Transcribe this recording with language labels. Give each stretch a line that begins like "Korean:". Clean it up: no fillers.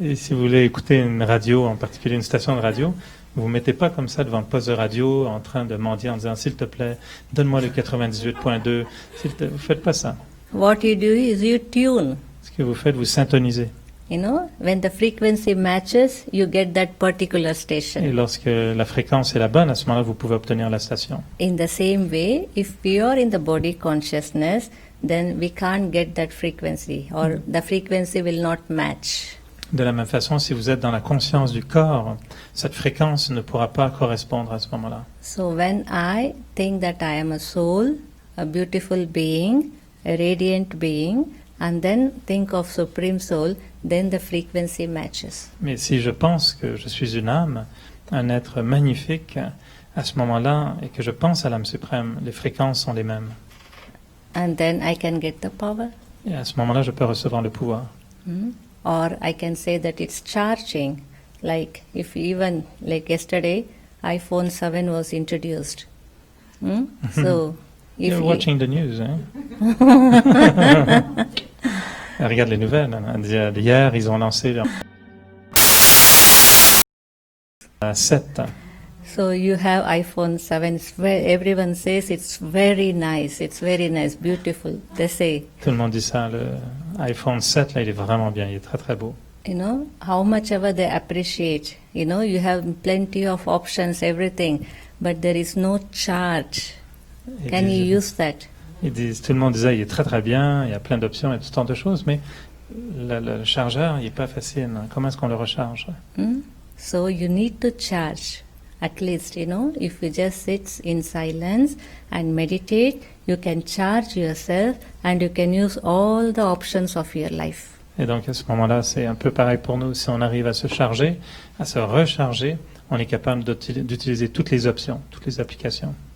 French: Et si vous voulez écouter une radio, en particulier une station de radio, vous ne mettez pas comme ça devant le poste de radio en train de mendier en disant « S'il te plaît, donne-moi le 98.2 ». Vous ne faites pas ça.
English: What you do is you tune.
French: Ce que vous faites, vous syntonisez.
English: You know, when the frequency matches, you get that particular
French: Et
English: station.
French: lorsque la fréquence est la bonne, à ce moment-là, vous pouvez obtenir la station.
English: In the same way, if we are in the body consciousness, then we can't get that frequency, or the frequency will not match.
French: De la même façon, si vous êtes dans la conscience du corps, cette fréquence ne pourra pas correspondre à ce moment-là.
English: So when I think that I am a soul, a beautiful being, a radiant being, and then think of Supreme Soul, then the frequency matches.
French: Mais si je pense que je suis une âme, un être magnifique, à ce moment-là, et que je pense à l'âme suprême, les fréquences sont les mêmes.
English: And then I can get the power.
French: Et à ce moment-là, je peux recevoir le pouvoir.
English: Or I can say that it's charging. Like if even like yesterday, iPhone 7 was introduced. So if You're watching the news,
French: hein? Regarde les nouvelles. Hein. Hier, ils ont lancé leur 7.
English: so you have iPhone 7. Everyone says it's very nice. It's very nice, beautiful. They say,
French: Tout le monde dit ça. Le iPhone 7, là, il est vraiment bien. Il est très, très beau.
English: you know, how much ever they appreciate. You know, you have plenty of options, everything, but there is no charge.
French: Ils
English: Can you
French: disent-
English: use that?
French: Ils disent, tout le monde disait, il est très, très bien. Il y a plein d'options et tout tant de choses, mais le chargeur, il n'est pas facile. Comment est-ce qu'on le recharge?
English: So you need to charge. At least, you know, if you just sit in silence and meditate, you can charge yourself and you can use all the options of your life.
French: Et donc à ce moment-là, c'est un peu pareil pour nous. Si on arrive à se charger, à se recharger, on est capable d'utiliser toutes les options, toutes les applications.